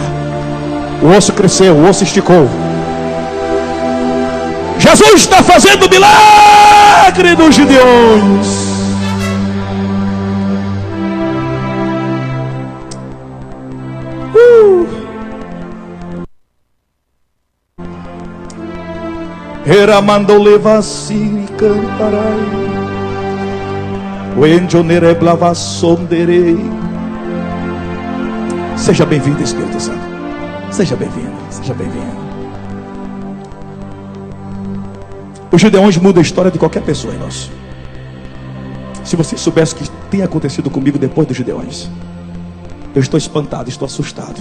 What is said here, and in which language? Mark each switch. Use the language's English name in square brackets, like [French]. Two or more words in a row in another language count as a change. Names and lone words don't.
[Portuguese] O osso cresceu, o osso esticou. Jesus está fazendo o milagre dos Gideões. Era mandou levar e cantarai. O enjonere blava sonderei. Seja bem-vindo, Espírito Santo. Seja bem-vindo, seja bem-vindo. Os Gideões mudam a história de qualquer pessoa, irmãos. Se você soubesse o que tem acontecido comigo depois dos Gideões, eu estou espantado, estou assustado.